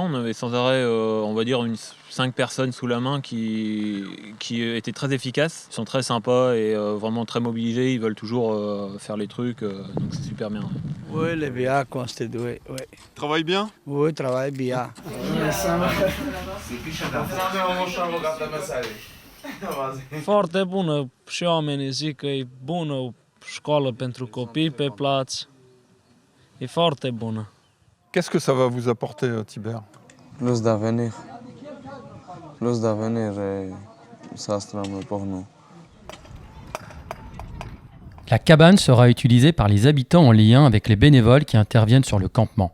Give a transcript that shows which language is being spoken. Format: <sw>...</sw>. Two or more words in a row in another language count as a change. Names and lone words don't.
<fr>On avait sans arrêt, on va dire, 5 personnes sous la main qui étaient très efficaces. Ils sont très sympas et vraiment très mobilisés. Ils veulent toujours faire les trucs, donc c'est super bien. Oui, les bien constitués, oui. Travaille bien? Oui, travaille bien.</fr> <ro>Foarte bună și oamenii zic că e bună școală pentru copii pe plaț. E foarte bună.</ro> <fr>Qu'est-ce que ça va vous apporter, Tibère? Plus d'avenir. Plus d'avenir et ça sera mieux pour nous. La cabane sera utilisée par les habitants en lien avec les bénévoles qui interviennent sur le campement.</fr>